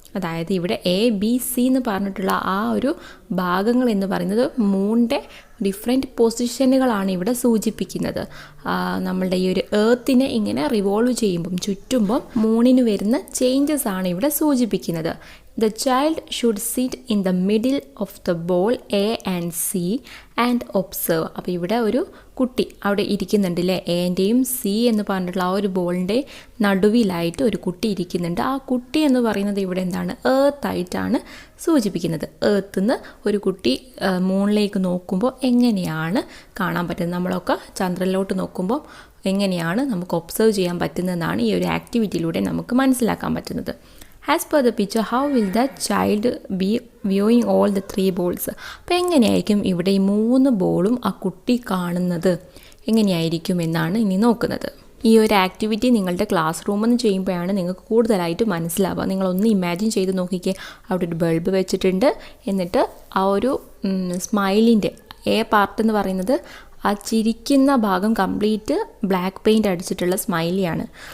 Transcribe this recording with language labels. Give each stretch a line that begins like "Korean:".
Malayalam: അതായത് ഇവിടെ A, B, C എന്ന് പറഞ്ഞിട്ടുള്ള ആ ഒരു ഭാഗങ്ങൾ എന്ന് പറയുന്നത് മൂണിൻ്റെ ഡിഫറെൻറ്റ് പൊസിഷനുകളാണ് ഇവിടെ സൂചിപ്പിക്കുന്നത്. നമ്മളുടെ ഈ ഒരു എർത്തിനെ ഇങ്ങനെ റിവോൾവ് ചെയ്യുമ്പം, ചുറ്റുമ്പം മൂണിന് വരുന്ന ചേഞ്ചസ് ആണ് ഇവിടെ സൂചിപ്പിക്കുന്നത്.
English: The child should sit in the middle of the ball A and C and observe.
Malayalam: അപ്പോൾ ഇവിടെ ഒരു കുട്ടി അവിടെ ഇരിക്കുന്നുണ്ട് അല്ലേ. എൻ്റെയും സി എന്ന് പറഞ്ഞിട്ടുള്ള ആ ഒരു ബോളിൻ്റെ നടുവിലായിട്ട് ഒരു കുട്ടി ഇരിക്കുന്നുണ്ട്. ആ കുട്ടി എന്ന് പറയുന്നത് ഇവിടെ എന്താണ്, എർത്തായിട്ടാണ് സൂചിപ്പിക്കുന്നത്. എർത്തുനിന്ന് ഒരു കുട്ടി മൂണിലേക്ക് നോക്കുമ്പോൾ എങ്ങനെയാണ് കാണാൻ പറ്റുന്നത്, നമ്മളൊക്കെ ചന്ദ്രനിലോട്ട് നോക്കുമ്പോൾ എങ്ങനെയാണ് നമുക്ക് ഒബ്സർവ് ചെയ്യാൻ പറ്റുന്നതെന്നാണ് ഈ ഒരു ആക്ടിവിറ്റിയിലൂടെ നമുക്ക് മനസ്സിലാക്കാൻ പറ്റുന്നത്.
English: As per the picture, how will the child be viewing all the 3 balls?
Malayalam: അപ്പോൾ എങ്ങനെയായിരിക്കും ഇവിടെ ഈ 3 ബോളും ആ കുട്ടി കാണുന്നത്, എങ്ങനെയായിരിക്കും എന്നാണ് ഇനി നോക്കുന്നത്. ഈ ഒരു ആക്ടിവിറ്റി നിങ്ങളുടെ ക്ലാസ് റൂമിൽ നിന്ന് ചെയ്യുമ്പോഴാണ് നിങ്ങൾക്ക് കൂടുതലായിട്ട് മനസ്സിലാവുക. നിങ്ങളൊന്ന് ഇമാജിൻ ചെയ്ത് നോക്കിക്കേ, അവിടെ ഒരു ബൾബ് വെച്ചിട്ടുണ്ട്, എന്നിട്ട് ആ ഒരു സ്മൈലിൻ്റെ എ പാർട്ട് എന്ന് പറയുന്നത് ആ ചിരിക്കുന്ന ഭാഗം കംപ്ലീറ്റ് ബ്ലാക്ക് പെയിൻറ്റ് അടിച്ചിട്ടുള്ള സ്മൈലിയാണ്.